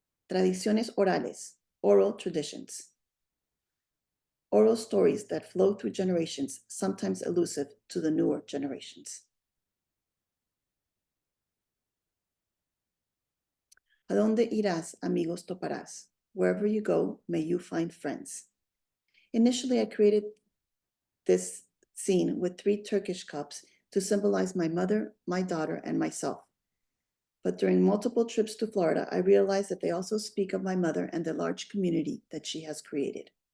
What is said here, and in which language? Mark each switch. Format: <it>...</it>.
<es>Tradiciones orales,</es> <en>oral traditions. Oral stories that flow through generations, sometimes elusive to the newer generations.</en> <lad>¿A dónde irás, amigos toparás?</lad> <en>Wherever you go, may you find friends. Initially, I created this scene with 3 Turkish cups to symbolize my mother, my daughter, and myself. But during multiple trips to Florida, I realized that they also speak of my mother and the large community that she has created.</en>